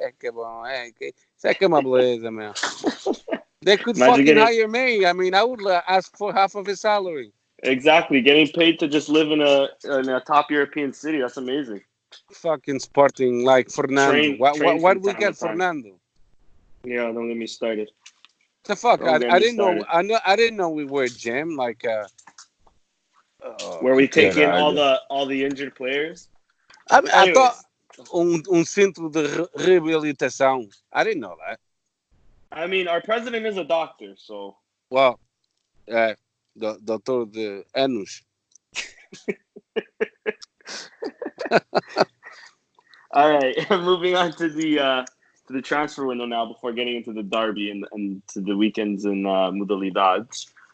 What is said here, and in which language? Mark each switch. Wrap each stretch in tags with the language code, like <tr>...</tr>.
<pt>Que bom, isso é que é uma beleza, man.</pt> <en>They could fucking hire me. I mean, I would ask for half of his salary. Exactly, getting paid to just live in a top European city. That's amazing. Fucking Sporting like Fernando. What do we get Fernando? Yeah, don't get me started. The fuck, I didn't know. I didn't know we were a gym like. Where we take in all the injured players. I thought</en> <pt>centro de reabilitação.</pt> <en>I didn't know that. I mean, our president is a doctor, so. Well, Dr. de Anos. All right, moving on to the transfer window now before getting into the derby and to the weekends in modalidades.</en>